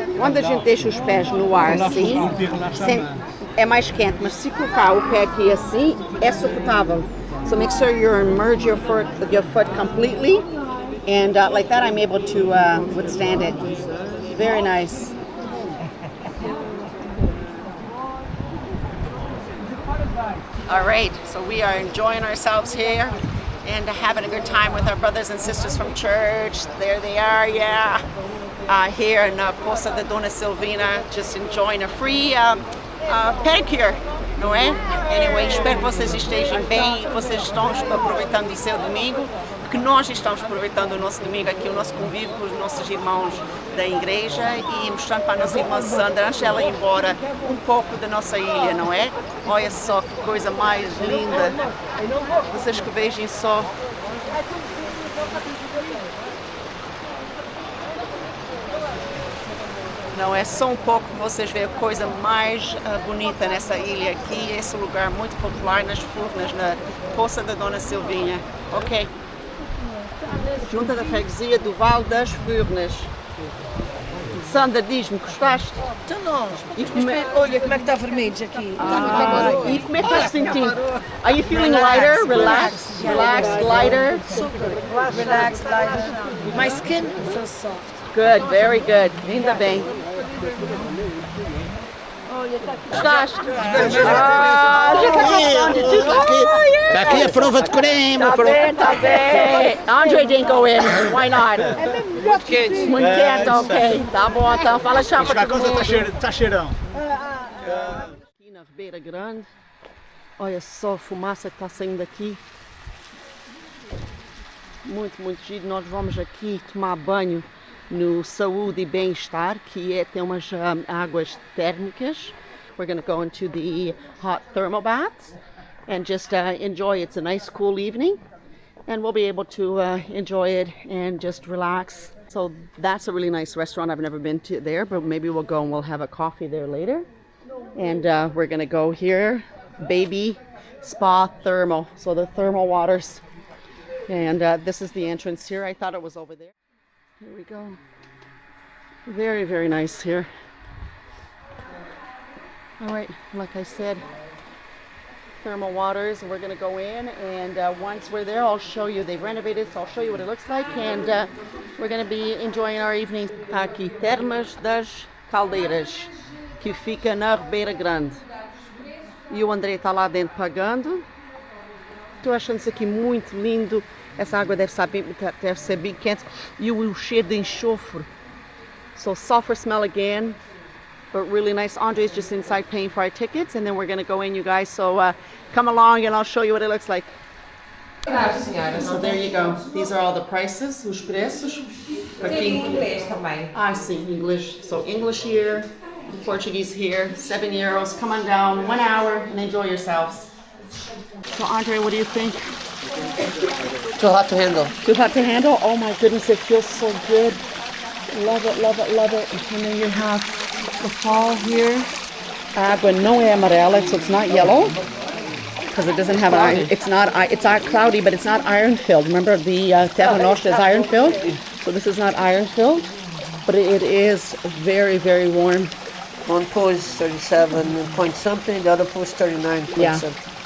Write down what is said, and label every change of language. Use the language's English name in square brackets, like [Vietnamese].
[Portuguese] Quando a gente deixa os pés no ar assim, é mais quente, mas se colocar o pé aqui assim, é suportável. [English] So make sure you immerse your foot completely, and like that I'm able to withstand it. Very nice. All right, so we are enjoying ourselves here and having a good time with our brothers and sisters from church. There they are, yeah. Here in Poça da Dona Silvina, just enjoying a free pedicure, [Portuguese] não é? Anyway, espero que vocês estejam bem e vocês estão aproveitando o seu domingo, porque nós estamos aproveitando o nosso domingo aqui, o nosso convívio com os nossos irmãos da igreja e mostrando para a nossa irmã Sandra, antes dela ir embora, um pouco da nossa ilha, não é? Olha só que coisa mais linda. Vocês que vejam só Não é só um pouco que vocês veem a coisa mais bonita nessa ilha aqui, esse lugar muito popular nas Furnas, na Poça da Dona Silvinha. Ok. Junta da freguesia do Vale das Furnas. Sandra, diz-me, gostaste? Então não. Olha como é que está vermelho aqui. E como é que estás sentindo? [English] Are you feeling lighter, relaxed, lighter? Super. Relaxed, lighter. My skin feels soft. Good, very good. [Portuguese] Ainda bem. Gostaste? A gente está gostando de tudo. Está aqui a prova de creme. Tá bem. [English] Andre didn't go in. Why not? [Portuguese] Muito quente, ok. Tá bom, então. Fala tchau pra todo mundo. Está cheirão. Aqui na Ribeira Grande. Olha só a fumaça que está saindo daqui. Muito giro. Nós vamos aqui tomar banho no Saúde e Bem-Estar, que tem umas águas térmicas. [English] We're going to go into the hot thermal baths and just enjoy. It's a nice cool evening and we'll be able to enjoy it and just relax. So that's a really nice restaurant. I've never been to there, but maybe we'll go and we'll have a coffee there later. And we're going to go here, Baby Spa Thermal. So the thermal waters. And this is the entrance here. I thought it was over there. Here we go. Very nice here. All right, like I said, thermal waters. We're going to go in, and once we're there, I'll show you. They've renovated, so I'll show you what it looks like, and we're going to be enjoying our evening. [Portuguese] Aqui, Termas das Caldeiras, que fica na Ribeira Grande. E o André está lá dentro pagando. Estou achando isso aqui muito lindo. Essa água deve ser bem quente. E o cheiro de enxofre. [English] So sulfur smell again, but really nice. Andre's just inside paying for our tickets, and then we're going to go in, you guys. So come along and I'll show you what it looks like. So there you go. These are all the prices, [Portuguese] os preços. Tem inglês também. [English] I see English. So English here, Portuguese here, €7. Come on down, 1 hour, and enjoy yourselves. So Andre, what do you think? Too hot to handle. Too hot to handle? Oh my goodness, it feels so good. Love it. And then you have the fall here. [Portuguese] A água não é amarela, [English] so it's not yellow. Because it doesn't have iron. It's cloudy, but it's not iron filled. Remember the Terra Nostra is iron filled? So this is not iron filled, but it is very warm. One pool is 37 point something, the other pool is 39 point Yeah. something.